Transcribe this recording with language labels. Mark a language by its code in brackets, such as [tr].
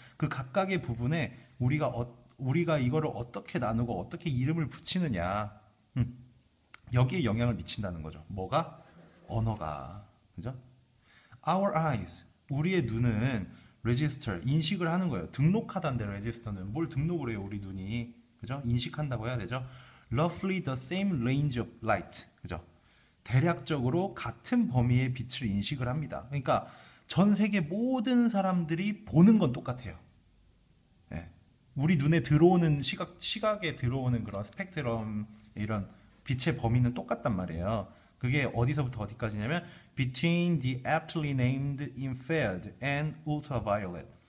[ko] 그 각각의 부분에 우리가 이거를 어떻게 나누고 어떻게 이름을 붙이느냐. 여기에 영향을 미친다는 거죠. 뭐가? 언어가. 그죠? [en] Our eyes. [ko] 우리의 눈은 register, 인식을 하는 거예요. 등록하다는데 register는 뭘 등록을 해요, 우리 눈이. 그죠? 인식한다고 해야 되죠? [en] Roughly the same range of light. [ko] 그죠? 대략적으로 같은 범위의 빛을 인식을 합니다. 그러니까 전 세계 모든 사람들이 보는 건 똑같아요. 네. 우리 눈에 들어오는 시각에 들어오는 그런 스펙트럼 이런 빛의 범위는 똑같단 말이에요. 그게 어디서부터 어디까지냐면 [en] between the aptly named infrared and ultraviolet.